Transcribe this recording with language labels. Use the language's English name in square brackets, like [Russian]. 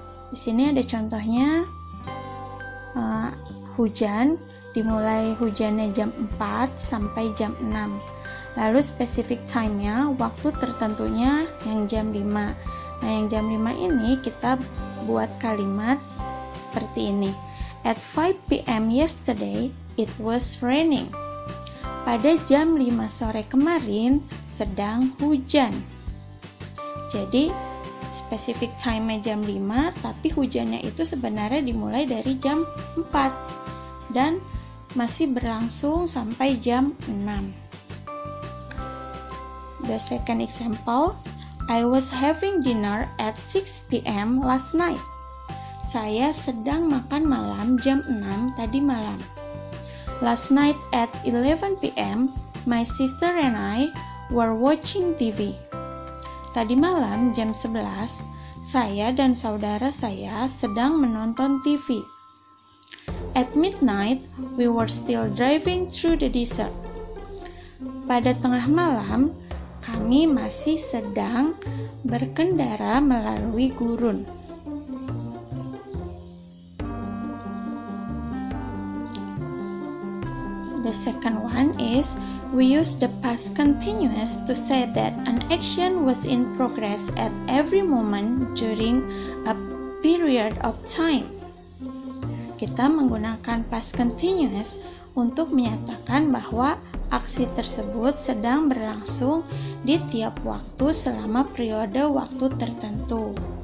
[Indonesian] Di sini ada contohnya, hujan, dimulai hujannya jam 4 sampai jam 6. Lalu specific time-nya, waktu tertentunya yang jam 5. Nah, yang jam 5 ini kita buat kalimat seperti ini. [English] At 5 p.m. yesterday, it was raining. [Indonesian] Pada jam 5 sore kemarin sedang hujan. Jadi Specific time-nya jam 5, tapi hujannya itu sebenarnya dimulai dari jam 4 dan masih berlangsung sampai jam 6. [English] The second example, I was having dinner at 6 p.m. last night. [Indonesian] Saya sedang makan malam jam 6 tadi malam. [English] Last night at 11 p.m., my sister and I were watching TV. [Indonesian] Tadi malam jam 11, saya dan saudara saya sedang menonton TV. [English] At midnight, we were still driving through the desert. [Indonesian] Pada tengah malam, kami masih sedang berkendara melalui gurun. [English] The second one is, we use the past continuous to say that an action was in progress at every moment during a period of time. [Indonesian] Kita menggunakan past continuous untuk menyatakan bahwa aksi tersebut sedang berlangsung di tiap waktu selama periode waktu tertentu.